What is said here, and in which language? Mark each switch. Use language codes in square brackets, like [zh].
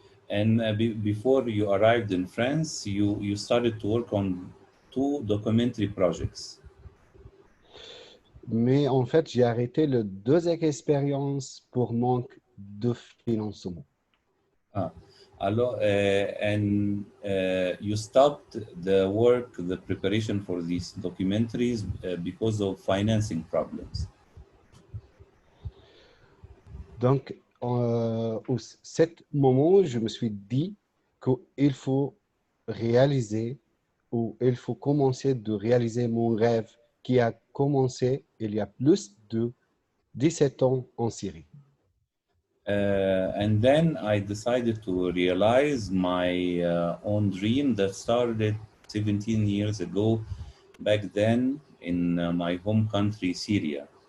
[en] And before you arrived in France, you started to work on 2 documentary projects. [fr] Mais en fait, j'ai arrêté le 2 expériences pour manque de financement. [en] Alors, and you stopped the work, the preparation for these documentaries because of financing problems. [fr] Donc, au cet moment, je me suis dit qu'il faut réaliser ou il faut commencer de réaliser mon rêve qui a commencé il y a plus de 17 ans en Syrie. [en] And then I decided to realize my own dream that started 17 years ago, back then in my home country, Syria.